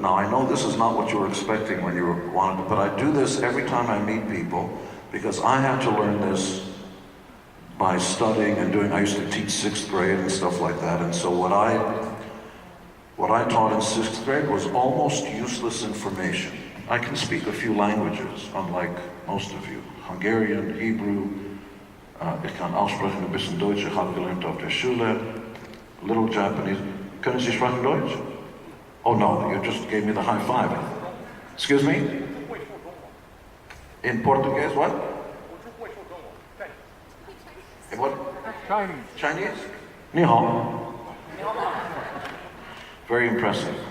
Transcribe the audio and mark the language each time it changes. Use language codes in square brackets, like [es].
[en] Now, I know this is not what you were expecting when you wanted to, but I do this every time I meet people, because I had to learn this by studying and doing. I used to teach 6th grade and stuff like that, and so what I taught in 6th grade was almost useless information. I can speak a few languages, unlike most of you. Hungarian, Hebrew, [de] ich kann aussprechen ein bisschen Deutsch, ich habe gelernt auf der Schule, [en] a little Japanese. [de] Können Sie sprechen Deutsch? [en] Oh no, you just gave me the high five. Excuse me? In Portuguese, what? In what? Chinese. Chinese? [zh] Ni hao. [en] Very impressive.